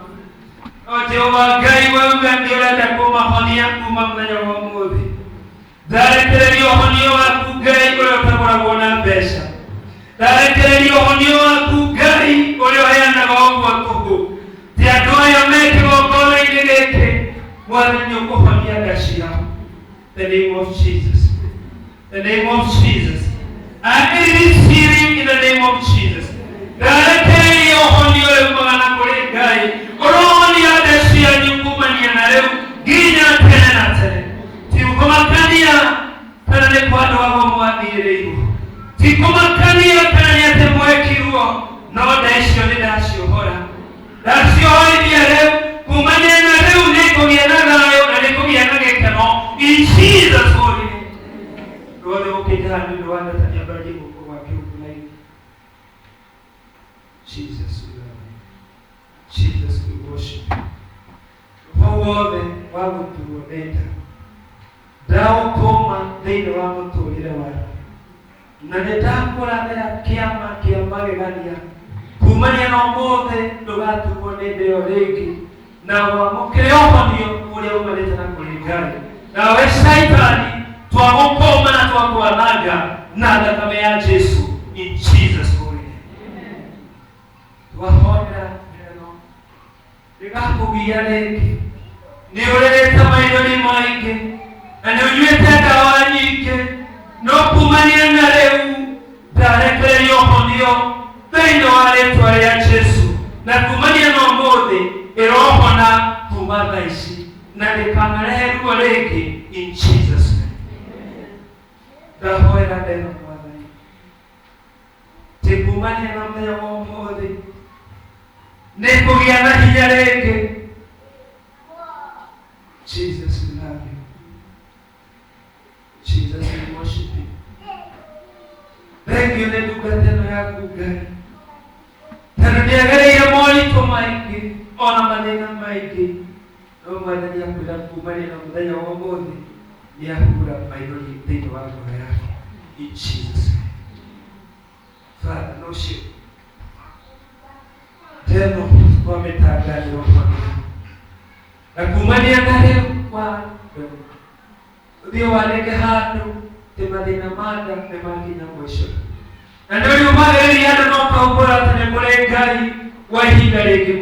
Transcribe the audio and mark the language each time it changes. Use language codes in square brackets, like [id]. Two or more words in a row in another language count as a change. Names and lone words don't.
[ki] O Jehova Ngai, wauga nĩ ũrenda kũmahonia kuma mũthenya wa ũmũthĩ. Ndarekereria ũhonio waku Ngai ũrĩa ũtagũragwo na mbeca. Ndarekereria ũhonio waku Ngai ũrĩa ũheanaga ũguo tũhũ. Ti andũ aya me kĩgongona-inĩ gĩkĩ, Mwathani nĩũkũhonia nda ciao. [en] The name of Jesus. The name of Jesus. And it is healing in the name of Jesus. [ki] Ndarekereria ũhonio ũrĩa umaga na kũrĩ Ngai. Ũrohonia nda cianyu kumania na rĩu nginya tene na tene. Ti kũmakania kana nĩ kwa andũ agwo mwathirĩirwo. Ti kũmakania kana nĩ atĩ mwekirwo, no nda icio nĩ ndaciohora. Ndaciohorithia rĩu, kumania na rĩu nĩkũgĩa na thayũ na nĩkũgĩa na gĩkeno. [en] In Jesus' holy name. [ki] Rwothe ũkĩte handũ nĩ wandatania mbarĩ gũkũ gwake ũkũnaini. [en] Jesus, we love you. Jesus, we worship you. [ki] Roho wothe wa gũturwo nĩ nda ndaũtũma thĩinĩ wa mũtũũrĩre waku, na nĩndakũrathĩra kĩama kĩa magegania kumania na ũmũthĩ ndũgaturwo nĩ nda ĩyo rĩngĩ, na wamũkĩre ũhonio ũrĩa umanĩte na kũrĩ Ngai. Nawe Shaitani twagũkũma na twakwananga na thakame ya Jesu, [en] in Jesus' holy name. [ki] Twahonera neno rĩgakũgia rĩngĩ. Nĩ ũrĩrĩte maithori maingĩ na nĩ ũnyuĩte ndawa nyingĩ, no kumania na rĩu ndarekereria ũhonio thĩinĩ wa rĩĩtwa rĩa Jesu, na kumania na ũmũthĩ ĩrohona kuma thaa ici na ndĩkanarehe ruo rĩngĩ, [en] in Jesus' name. [ki] Ndahoera neno Mwathani, tĩ kumania na mũthenya wa ũmũthĩ nĩkũgĩa na hinya rĩngĩ. [en] Jesus, we love you. Jesus, we worship you. Thank you [ki] nĩ ndungatĩno yaku Ngai, tondũ nĩagereire moritũ maingĩ ona mathĩna maingĩ, no Mwathani akwĩra kumania na mũthenya wa ũmũthĩ nĩahura maithori thĩinĩ wa ngoro yake, [en] in Jesus' name. Father, no shame. [ki] Teno twametangathĩrwo ũhonio na kumania na rĩu kwa ũthiũ waneke handũ tĩ mathĩna ma nda nĩmakinya mũico, na nĩũriumagĩrĩria andũ no kahumbũra atĩ nĩ kũrĩ Ngai wa ihinda rĩngĩ.